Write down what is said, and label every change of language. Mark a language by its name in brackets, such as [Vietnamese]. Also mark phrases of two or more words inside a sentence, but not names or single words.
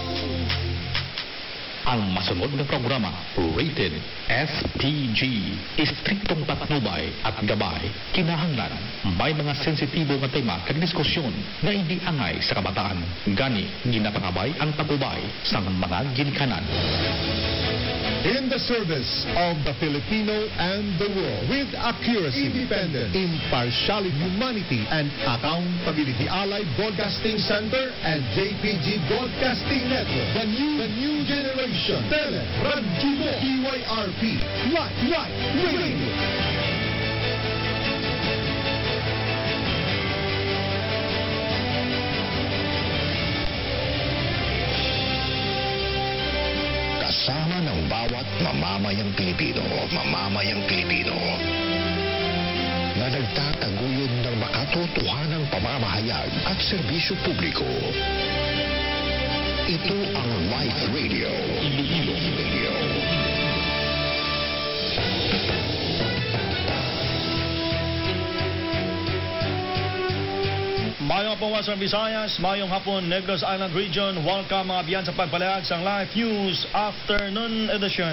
[Hiligaynon] Ang masunod na programa, rated SPG, [Filipino] istriktong patnubay at gabay, [Hiligaynon] kinahanglan, may mga sensitibo nga tema kag diskusyon nga hindi angay sa kabataan. Gani, ginapangabay ang patubay sa mga ginikanan. [English] In the service of the Filipino and the world, with accuracy, independence, impartiality, humanity, and accountability. Allied Broadcasting Center and JPG Broadcasting Network. The new generation. Tele, Radyo, DYRP, Live Radio. [Filipino] Kasama ng bawat mamamayang Pilipino na nagtataguyod ng makatotohanang pamamahayag at serbisyo publiko. Ito ang Live Radio. Iloilo Radio. [Hiligaynon] Mayong hapon sa Visayas, mayong hapon Negros Island Region. Welcome mga biyan sa pagpalayag sa Live News Afternoon Edition.